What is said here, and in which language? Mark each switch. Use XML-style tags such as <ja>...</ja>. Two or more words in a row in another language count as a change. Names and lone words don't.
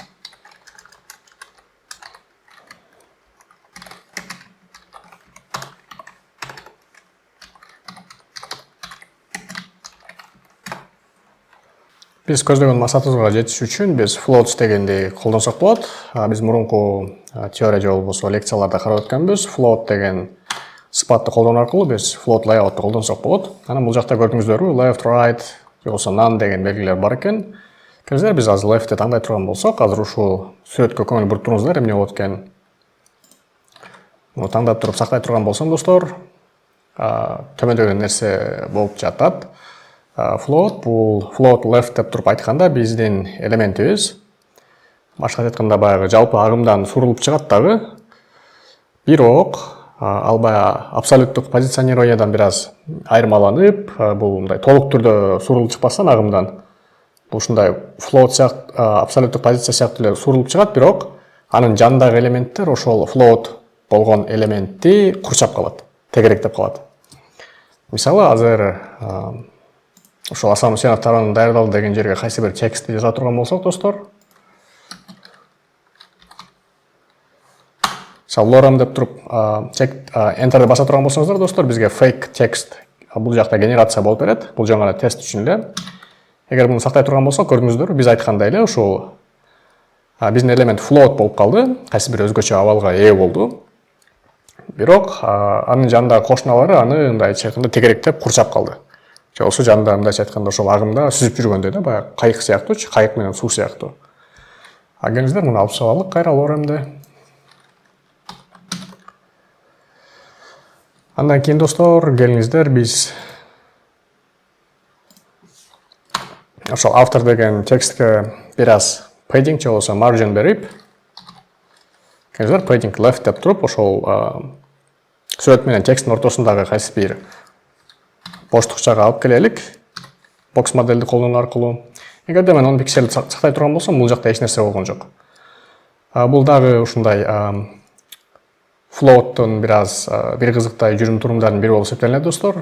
<ky>Biz көздөгөн максатыбызга жетиш үчүн биз floats дегенди колдонсок болот. Биз мурунку теория же болбосо лекцияларда карап өткөнбүз. Float деген сыпатты колдонуу аркылуу биз</ky> <en>float layout'ты</en> <ky>колдонсок болот. Анан бул жакта көрдүңүздөрбү,</ky> <en>left, right</en> <ky>же болбосо none деген белгилер бар экен. Келесиңер биз азыр left'ти таңдай турган болсок, азыр ушул сүрөткө көңүл буруп туруңуздар, эмне болот экен. Муну таңдап туруп сактай турган болсом, достор, төмөндөгү нерсе болуп жатат. Float, бул</ky> <en>float left</en> <ky>деп туруп айтканда биздин элементибиз башкача айтканда баягы жалпы агымдан сурулуп чыгат дагы. Бирок ал баягы абсолюттук позиционированиядан бир аз айырмаланып, бул мындай толук түрдө сурулуп чыкпастан агымдан бул ушундай float сыяктуу абсолюттук позиция сыяктуу эле сурулуп чыгат, бирок анын жанындагы элементтер ошол float болгон элементти курчап калат, тегеректеп калат. Мисалы, азыр ошол Асан Усенов тарабынан даярдалды деген жерге кайсы бир текстти жаза турган болсок, достор. Лорам деп туруп enter'ди баса турган болсоңуздар, достор, бизге</ky> <en>fake text</en> <ky>бул жакта генерация болуп берет. Бул жаңы тест үчүн эле. Эгер муну сактай турган болсок, көрдүңүздөр, биз айткандай эле ушул биздин элемент float болуп калды, кайсы бир өзгөчө абалга ээ болду. Бирок анын жанындагы кошуналары аны мындайча айтканда тегеректеп курчап калды. Же болбосо жанында мындайча айтканда ошол агымда сүзүп жүргөндөй да, баягы кайык сыяктуучу, кайык менен суу сыяктуу. Келиңиздер, муну алып чыгалы кайра лоремди. Андан кийин, достор, келиңиздер, биз ошол автор деген текстке бир аз padding же болбосо margin берип, келиңиздер,</ky> <en>padding left</en> <ky>деп туруп, ошол сүрөт менен тексттин ортосундагы кайсы бир боштукчага алып келелик. Box моделди колдонуу аркылуу. Эгерде мен 10 пикселди сактай турган болсом, бул жакта эч нерсе болгон жок. Бул дагы ушундай float'тун бир аз бир кызыктай жүрүм турумдардын бири болуп эсептелет, достор.</ky>